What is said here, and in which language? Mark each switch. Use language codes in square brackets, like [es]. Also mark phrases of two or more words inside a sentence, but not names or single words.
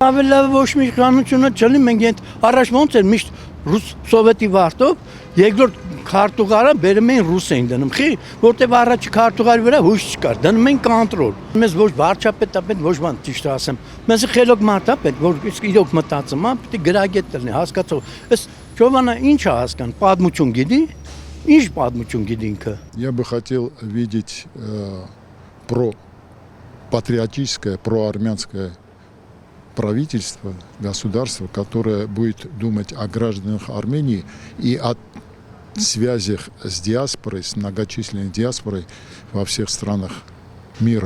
[hy] Ավելի լավ ոչ մի իշխանությունը չլինի, մենք այդ առաջ ոնց էր միշտ ռուս սովետի վարտով, երկրորդ քարտուղարը բերում էին ռուս էին դնում, խի, որտեվ առաջի քարտուղարի վրա հույս չկար, դնում էին կոնտրոլ։ Մեզ ոչ վարչապետ, ոչ բան ճիշտ ասեմ։ Մեզ խելոք մարդ է պետք, որ իսկ իրոք մտածում, պետք է գրագետ լինի, հասկացող։ Այս Ճովանը ինչ է հասկան, պատմություն գիտի։ Ինչ պատմություն գիտի ինքը։ [ru] Я бы хотел видеть патриотическое, проармянское правительство, государство, которое будет думать о гражданах Армении и о связях с диаспорой, с многочисленной диаспорой во всех странах мира.